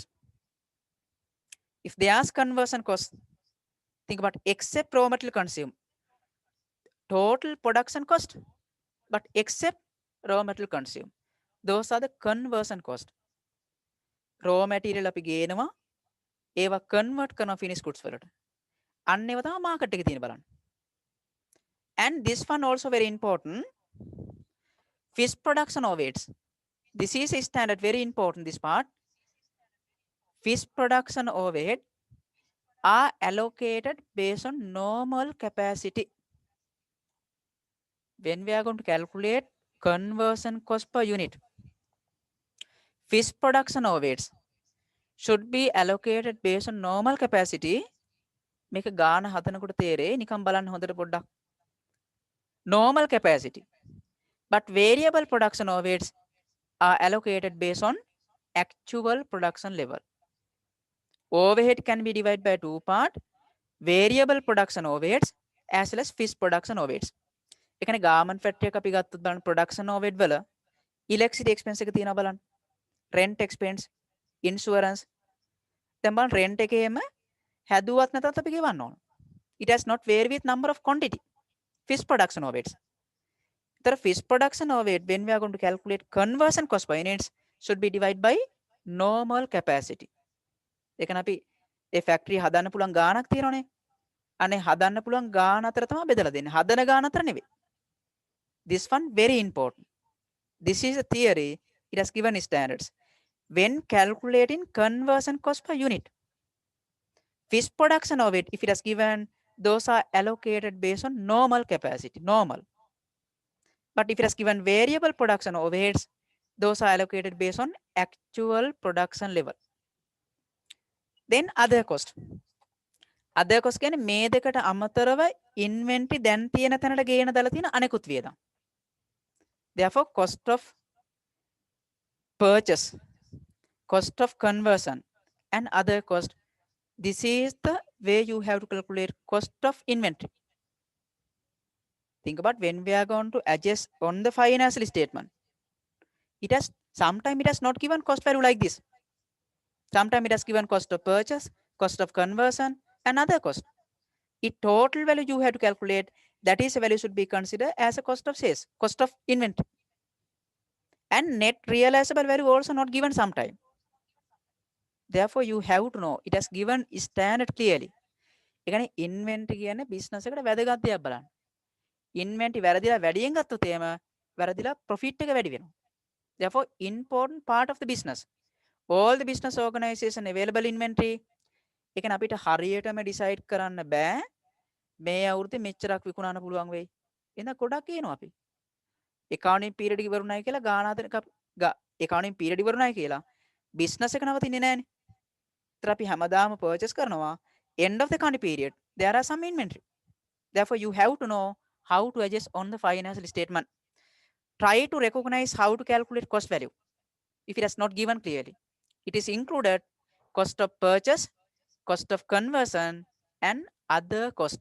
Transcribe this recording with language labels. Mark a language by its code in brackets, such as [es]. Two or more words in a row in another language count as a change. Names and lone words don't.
[en] If they ask conversion cost, think about except raw material consumed, total production cost, but except raw material consumed. Those are the conversion cost. raw material [si] අපි ගේනවා, ඒවා convert කරනවා [en] finished goods [si] වලට. අන්න ඒවා තමයි market එකේ තියෙන බලන්න. [en] And this one also very important. Fixed production overheads. This is a standard, very important this part. Fixed production overhead are allocated based on normal capacity. When we are going to calculate conversion cost per unit, fixed production overheads should be allocated based on normal capacity. [si] මේක ගාන හදනකොට තේරෙයි නිකන් බලන්න හොඳට පොඩ්ඩක්. [en] Normal capacity. But variable production overheads are allocated based on actual production level. Overhead can be divided by two parts: variable production overheads as well as fixed production overheads. [si] ඒ කියන්නේ [en] garment factory [si] එක අපි ගත්තොත් බලන්න [en] production overhead [si] වල [en] electricity expense [si] එක තියෙනවා බලන්න. [en] rent expense, insurance. [si] දැන් බලන්න rent එකේම හැදුවත් නැතත් අපි ගෙවන්න ඕන. [en] It has not vary with number of quantity. Fixed production overheads. The fixed production overhead, when we are going to calculate conversion cost per units, should be divided by normal capacity. [si] ඒ කියන්නේ අපි ඒ factory හදන්න පුළුවන් ගාණක් තියෙනවනේ. අනේ හදන්න පුළුවන් ගාණ අතර තමයි බෙදලා දෙන්නේ. හදන ගාණ අතර නෙවෙයි. [en] This one very important. This is a theory. It has given standards. When calculating conversion cost per unit, fixed production overhead, if it has given, those are allocated based on normal capacity, normal. But if it has given variable production overheads, those are allocated based on actual production level. Then other cost. Other cost [si] කියන්නේ මේ දෙකට අමතරව inventory දැන් තියෙන තැනට ගේන දාලා තියෙන අනෙකුත් වියදම්. [en] Therefore, cost of purchase, cost of conversion and other cost. This is the way you have to calculate cost of inventory. Think about when we are going to adjust on the financial statement. It has sometimes it has not given cost value like this. Sometimes it has given cost of purchase, cost of conversion, and other cost. It total value you have to calculate. That is a value should be considered as a cost of sales, cost of inventory. And net realizable value also not given sometime. Therefore, you have to know it has given standard clearly. [si] ඒ කියන්නේ ඉන්වෙන්ටරි කියන්නේ බිස්නස් එකට වැදගත් දෙයක් බලන්න. ඉන්වෙන්ටරි වැරදිලා වැඩියෙන් ගත්තොත් එහෙම වැරදිලා ප්‍රොෆිට් එක වැඩි වෙනවා. [en] Therefore, important part of the business. All the business organization available inventory. [si] ඒ කියන්නේ අපිට හරියටම decide කරන්න බෑ මේ අවුරුද්දේ මෙච්චරක් විකුණන්න පුළුවන් වෙයි. එහෙනම් ගොඩක් කියනවා අපි. [en] accounting period [si] ඉවරුණයි කියලා ගාන අතර [en] accounting period [si] ඉවරුණයි කියලා business එක නවතින්නේ නැහනේ. ඒතර අපි හැමදාම purchase කරනවා [en] end of the accounting period there are some inventory. Therefore, you have to know how to adjust on the financial statement. Try to recognize how to calculate cost value if it has not given clearly. It is included cost of purchase, cost of conversion, and other cost.